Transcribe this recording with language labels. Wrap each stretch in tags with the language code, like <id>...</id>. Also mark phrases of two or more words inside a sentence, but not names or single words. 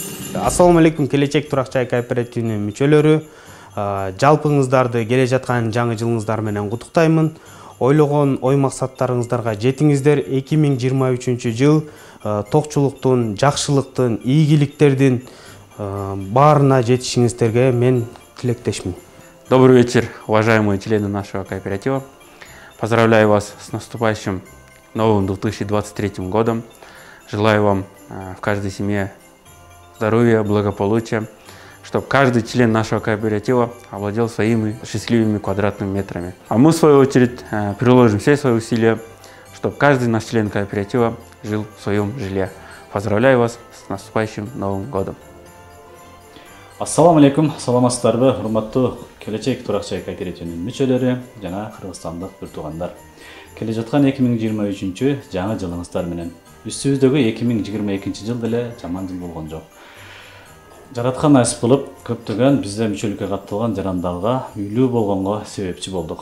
<ar>السلام عليكم,</ar> <ky>келечек турак-жай кооперативинин мүчөлөрү. Жалпыңыздарды келе жаткан жаңы жылыңыздар менен куттуктаймын. Ойлогон ой максаттарыңыздарга жетиңиздер. 2023 жыл токчулуктун, жакшылыктын, ийгиликтердин баарына жетишиңиздерге мен тилектешмин.</ky> <ru>Добрый вечер, уважаемые члены нашего кооператива. Поздравляю вас с наступающим новым 2023 годом. Желаю вам в каждой семье здоровья, благополучия, чтобы каждый член нашего кооператива овладел своими счастливыми квадратными метрами. А мы, в свою очередь, приложим все свои усилия, чтобы каждый наш член кооператива жил в своем жилье. Поздравляю вас с наступающим Новым годом.</ru> <ar>السلام عليكم,</ar> <ky>саламатсыздарбы, урматтуу келечек турак-жай кооперативинин мүчөлөрү жана кыргызстандык бир туугандар. Келе жаткан 2023 жаңы жылыңыздар менен. Үстүбүздөгү 2022 жыл деле жаман жыл болгон жок. Жараткан насип кылып, көптөгөн бизде мүчөлүккө катталган жарандалга үйлүү болгонго себепчи болдук.</ky>